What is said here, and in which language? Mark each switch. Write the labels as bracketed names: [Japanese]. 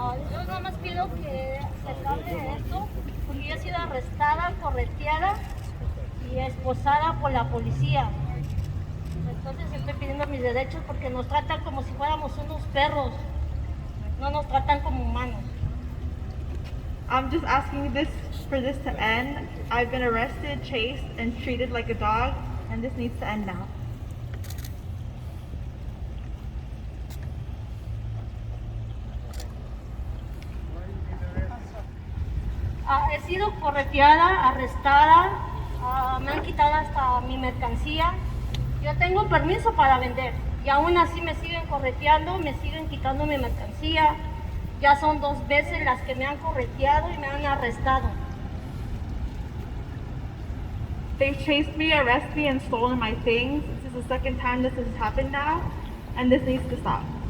[Spanish] Yo nada más pido que se acabe esto, porque yo he sido arrestada, correteada y esposada por la policía. Entonces estoy pidiendo mis derechos porque nos tratan como si fuéramos unos perros, no nos tratan como humanos. [English] I'm just asking for this to end. I've been arrested, chased, and treated like a dog, and this needs to end now. [Spanish] He sido correteada, arrestada, me han quitado hasta mi mercancía. Yo tengo permiso para vender y aún así me siguen correteando, me siguen quitando mi mercancía. Ya son 2 veces las que me han correteado y me han arrestado. [English] They've chased me, arrested me, and stolen my things. This is the second time this has happened now, and this needs to stop.